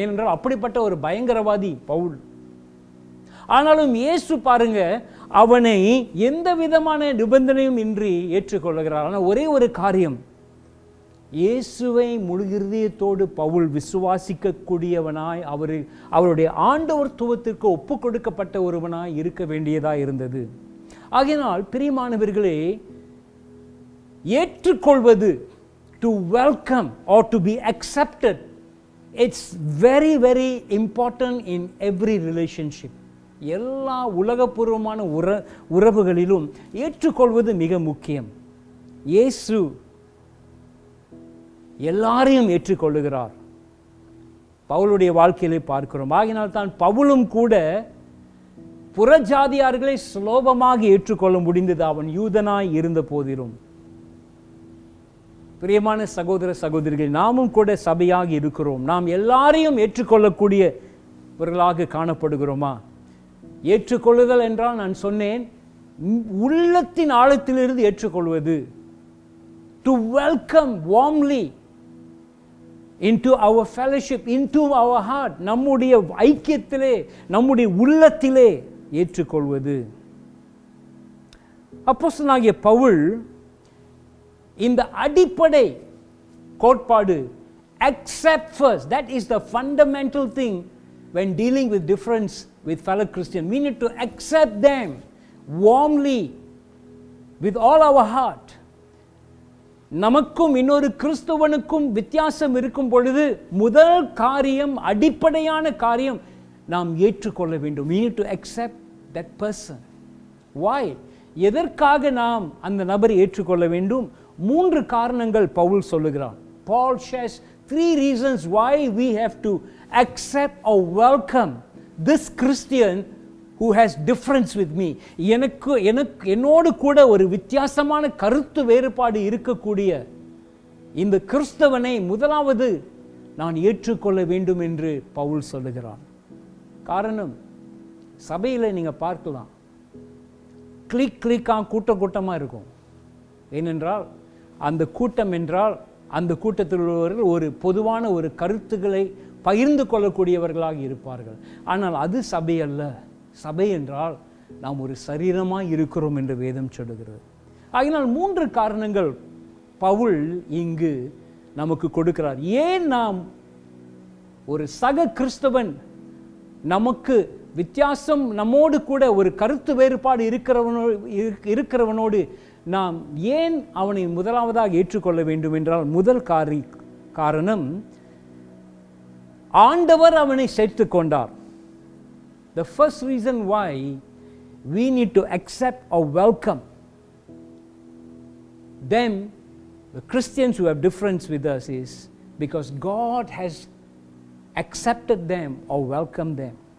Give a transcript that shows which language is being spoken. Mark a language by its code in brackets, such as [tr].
[ta] ஏனென்றால் அப்படிப்பட்ட ஒரு பயங்கரவாதி பவுல். ஆனாலும் இயேசு பாருங்க, அவனை எந்த விதமான நிபந்தனையும் இன்றி ஏற்றுக்கொள்கிறார். ஆனால் ஒரே ஒரு காரியம், இயேசுவை முழு இருதயத்தோடு பவுல் விசுவாசிக்கக்கூடியவனாய், அவருடைய ஆண்டவர்த்துவத்திற்கு ஒப்பு கொடுக்கப்பட்ட ஒருவனாய் இருக்க வேண்டியதாக இருந்தது. ஆகையினால் பிரியமானவர்களே, ஏற்றுக்கொள்வது, [en] to welcome or to be accepted, it's very very important in every relationship. [ta] எல்லா உலகபூர்வமான உறவுகளிலும் ஏற்றுக்கொள்வது மிக முக்கியம். இயேசு எல்லாரையும் ஏற்றுக்கொள்ளுகிறார். பவுலுடைய வாழ்க்கையிலே பார்க்கிறோம். ஆகினால் தான் பவுலும் கூட புறஜாதியார்களை சுலபமாக ஏற்றுக்கொள்ள முடிந்தது, அவன் யூதனாய் இருந்த போதிலும். பிரியமான சகோதர சகோதரிகள், நாமும் கூட சபையாக இருக்கிறோம். நாம் எல்லாரையும் ஏற்றுக்கொள்ளக்கூடியவர்களாக காணப்படுகிறோமா? ஏற்றுக்கொள்ளுதல் என்றால் நான் சொன்னேன், உள்ளத்தின் ஆழத்திலிருந்து ஏற்றுக்கொள்வது. [en] To welcome warmly into our fellowship, into our heart, [ta] நம்முடைய ஐக்கியத்திலே, நம்முடைய உள்ளத்திலே ஏற்றுக்கொள்வது. அப்போஸ்தலனாகிய பவுல் இந்த அடிப்படை கோட்பாடு, [en] accept first, that is the fundamental thing when dealing with difference with fellow Christians. We need to accept them warmly with all our heart. [ta] நமக்கும் இன்னொரு கிறிஸ்தவனுக்கும் வித்தியாசம் இருக்கும் பொழுது முதல் காரியம், அடிப்படையான காரியம், நாம் ஏற்றுக்கொள்ள வேண்டும். [en] We need to accept that person. Why? [ta] எதற்காக நாம் அந்த நபரை ஏற்றுக்கொள்ள வேண்டும்? 3 காரணங்கள் பவுல் சொல்லுகிறார். [en] Paul shares 3 reasons why we have to accept or welcome this Christian who has difference with me. [ta] என்னோடு கூட ஒரு வித்தியாசமான கருத்து வேறுபாடு இருக்கக்கூடிய இந்த கிறிஸ்தவனை முதலாவது நான் ஏற்றுக்கொள்ள வேண்டும் என்று பவுல் சொல்லுகிறார். காரணம், சபையில் நீங்கள் பார்க்கலாம், கிளிக்காக கூட்டமாக இருக்கும். ஏனென்றால் அந்த கூட்டம் என்றால் அந்த கூட்டத்தில் உள்ளவர்கள் ஒரு பொதுவான ஒரு கருத்துக்களை பகிர்ந்து கொள்ளக்கூடியவர்களாக இருப்பார்கள். ஆனால் அது சபை அல்ல. சபை என்றால் நாம் ஒரு சரீரமாக இருக்கிறோம் என்று வேதம் சொல்லுகிறது. ஆகினால் 3 காரணங்கள் பவுல் இங்கு நமக்கு கொடுக்கிறார். ஏன் நாம் ஒரு சக கிறிஸ்தவன், நமக்கு வித்தியாசம், நம்மோடு கூட ஒரு கருத்து வேறுபாடு இருக்கிறவனோடு நாம் ஏன் அவனை முதலாவதாக ஏற்றுக்கொள்ள வேண்டும் என்றால், முதல் காரணம், ஆண்டவர் அவனை சேர்த்து கொண்டார். [en] The first reason why we need to accept or welcome them, the Christians who have difference with us, is because God has accepted them or welcomed them.